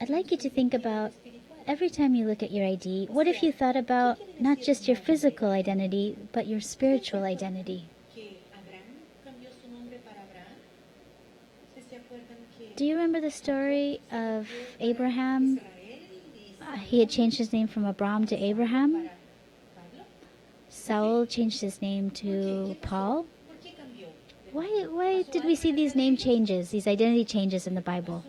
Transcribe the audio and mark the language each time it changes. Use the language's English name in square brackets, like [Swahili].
[English] I'd like you to think about [Spanish] espiritual. [English] every time you look at your ID, what if you thought about not just your physical identity, but your spiritual identity? [Spanish] Que Abraham cambió su nombre para Abraham. ¿Ustedes se acuerdan que [English] Do you remember the story of Abraham? [Spanish] Israel y [English] He had changed his name from Abram to Abraham. [Spanish] Pablo? [English] Saul changed his name to Paul. [Spanish] ¿Por qué cambió? [English] Why did we see these name changes, these identity changes in the Bible?